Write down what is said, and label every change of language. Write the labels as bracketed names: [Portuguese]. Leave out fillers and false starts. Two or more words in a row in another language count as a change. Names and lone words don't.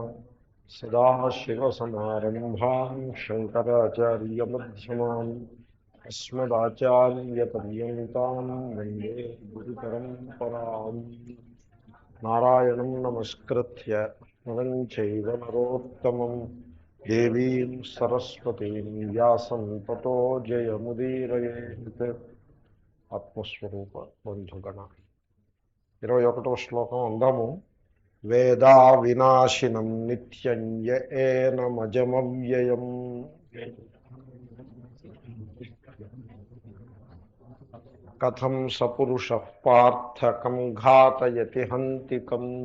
[Sanskrit] सदाशिवसमारम्भां शङ्कराचार्यमध्यमाम् अस्मदाचार्यपर्यन्तां वन्दे गुरुपरम्पराम्। नारायणं नमस्कृत्य नरं चैव नरोत्तमं देवीं सरस्वतीं व्यासं ततो जयमुदीरयेत्। [Telugu] ఆత్మస్వరూప బంధుగణ 21వ శ్లోకం అందాము. [Sanskrit] వేదా వినాశినం నిత్యం య ఏనమజమవ్యయం కథం సపురుషః పార్థ కం ఘాతయతి హంతికం.